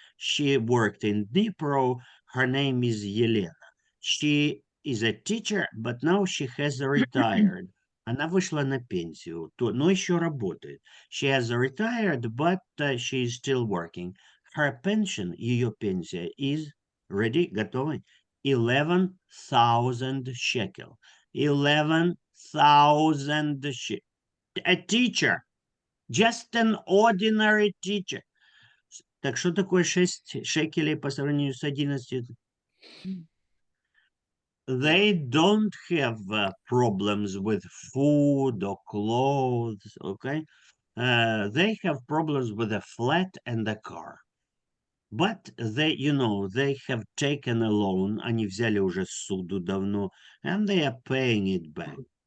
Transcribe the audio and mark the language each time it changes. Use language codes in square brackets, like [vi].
[en] She worked in Dnipro. Her name is Yelena. She is a teacher, but now she has retired. [ru] Она вышла на пенсию, но еще работает. [en] She has retired, but she is still working. Her pension, [ru] ее пенсия, [en] is ready, [ru] готовы? [en] 11,000 shekel. 11,000 shekel. A teacher. Just an ordinary teacher. [ru] Так что такое 6 шекелей по сравнению с 11? [en] They don't have problems with food or clothes, okay? They have problems with a flat and a car. But they, they have taken a loan, [ru] они взяли уже суду давно, [en] and they are paying it back.